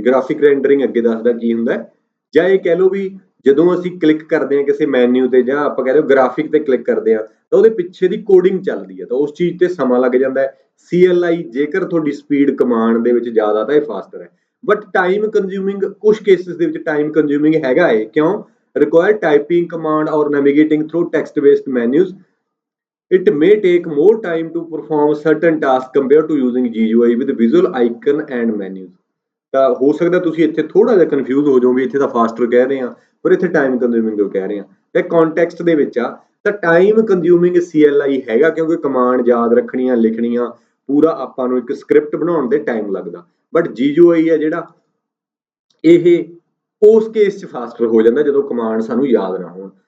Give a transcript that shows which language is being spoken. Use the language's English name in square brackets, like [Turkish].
[Punjabi] Graphic ਰੈਂਡਰਿੰਗ ਅੱਗੇ ਦੱਸਦਾ ਕੀ ਹੁੰਦਾ, ਜਾਂ ਇਹ ਕਹਿ ਲਓ ਵੀ ਜਦੋਂ ਅਸੀਂ ਕਲਿੱਕ ਕਰਦੇ ਹਾਂ ਕਿਸੇ ਮੈਨਿਊ ਤੇ, ਜਾਂ ਆਪਾਂ ਕਹਿ ਲਓ ਗ੍ਰਾਫਿਕ ਤੇ ਕਲਿੱਕ ਕਰਦੇ ਹਾਂ, ਤਾਂ ਉਹਦੇ ਪਿੱਛੇ ਦੀ ਕੋਡਿੰਗ ਚੱਲਦੀ ਹੈ, ਤਾਂ ਉਸ ਚੀਜ਼ ਤੇ ਸਮਾਂ ਲੱਗ ਜਾਂਦਾ ਹੈ। CLI ਜੇਕਰ ਤੁਹਾਡੀ ਸਪੀਡ ਕਮਾਂਡ ਦੇ ਵਿੱਚ ਜ਼ਿਆਦਾ ਤਾਂ ਇਹ ਫਾਸਟਰ ਹੈ। ਬਟ ਟਾਈਮ ਕੰਜ਼ਿਊਮਿੰਗ ਕੁਝ ਕੇਸਿਸ ਦੇ ਵਿੱਚ ਟਾਈਮ ਕੰਜ਼ਿਊਮਿੰਗ ਹੈਗਾ ਹੈ। ਕਿਉਂ? [English] require typing command or navigating through text based menus. It may take more time to perform certain tasks compared to using GUI with visual icon and menus. [Punjabi] ਤਾਂ ਹੋ ਸਕਦਾ ਤੁਸੀਂ ਇੱਥੇ ਥੋੜਾ ਜਿਹਾ ਕਨਫਿਊਜ਼ ਹੋ ਜਾਓ ਵੀ ਇੱਥੇ ਤਾਂ ਫਾਸਟਰ ਕਹਿ ਰਹੇ ਆ ਪਰ ਇੱਥੇ ਟਾਈਮ ਕੰਜ਼ਿਊਮਿੰਗ ਕਿਉਂ ਕਹਿ ਰਹੇ ਆ। ਤੇ ਕੰਟੈਕਸਟ ਦੇ ਵਿੱਚ ਆ ਤਾਂ ਟਾਈਮ ਕੰਜ਼ਿਊਮਿੰਗ CLI ਹੈਗਾ, ਕਿਉਂਕਿ ਕਮਾਂਡ ਯਾਦ ਰੱਖਣੀਆਂ, ਲਿਖਣੀਆਂ, ਪੂਰਾ ਆਪਾਂ ਨੂੰ ਇੱਕ ਸਕ੍ਰਿਪਟ ਬਣਾਉਣ ਦੇ ਟਾਈਮ ਲੱਗਦਾ। ਬਟ GUI ਹੈ ਜਿਹੜਾ, ਇਹ ਉਸ ਕੇਸ 'ਚ ਫਾਸਟਰ ਹੋ ਜਾਂਦਾ ਜਦੋਂ ਕਮਾਂਡ ਸਾਨੂੰ ਯਾਦ ਨਾ ਹੋਣ।